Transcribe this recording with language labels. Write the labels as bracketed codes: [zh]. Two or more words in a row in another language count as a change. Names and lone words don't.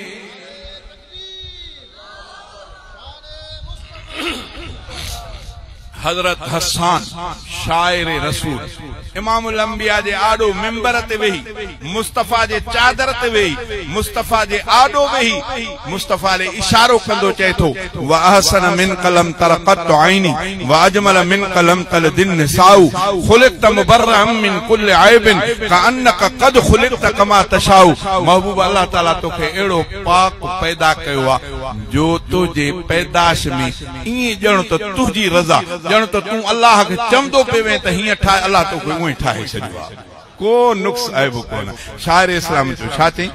[sd] हजरत हसन शायर रसूल इमामुल अंबिया जे आडो मिंबर ते वेही, मुस्तफा जे चादर ते वेही, मुस्तफा जे आडो वेही मुस्तफा ले इशारो कंदो चए थो [ar] وأحسن منك لم تر قط عيني وأجمل منك لم تلد النساء خلقت مبرأ من كل عيب كأنك قد خلقت كما تشاء. [sd] महबूब अल्लाह ताला तोखे एड़ो पाक पैदा कयो आ जो तुझे पैदाश में ई जण तो तुझी रज़ा जण तो तू अल्लाह के चमदो पेवे त हिय ठाए अल्लाह तोखे उहे ठाहे छॾियो आ। को नुक्स ऐब कोन। शायर इस्लाम जो छा चई?